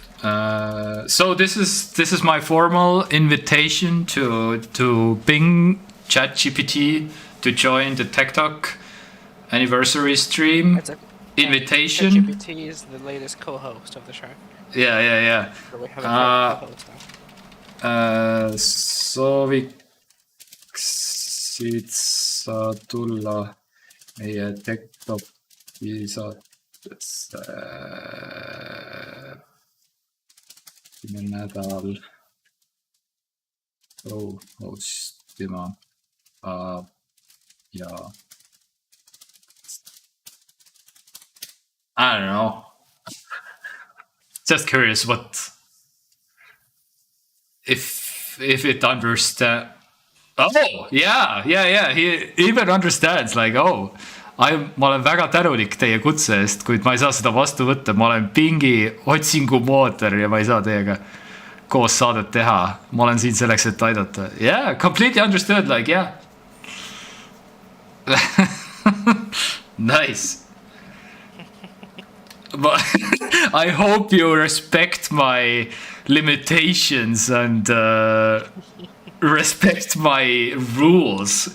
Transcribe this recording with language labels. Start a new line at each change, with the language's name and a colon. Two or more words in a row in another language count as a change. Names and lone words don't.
English: So this is my formal invitation to Bing ChatGPT to join the TekTok anniversary stream. Invitation. ChatGPT is the latest co-host of the show. Yeah. So we have a co-host now.
Estonian: Sooviksid sa tulla meie TekToki saatesse nädal hostima ja
English: I don't know. Just curious what if it understand. Oh yeah. He even understands like
Estonian: ma olen väga tänulik teie kutse eest, kuid ma ei saa seda vastu võtta. Ma olen Bingi otsingumootor ja ma ei saa teiega koos saadet teha. Ma olen siin selleks, et aidata.
English: Yeah, completely understood, like yeah. Nice. But I hope you respect my limitations and respect my rules.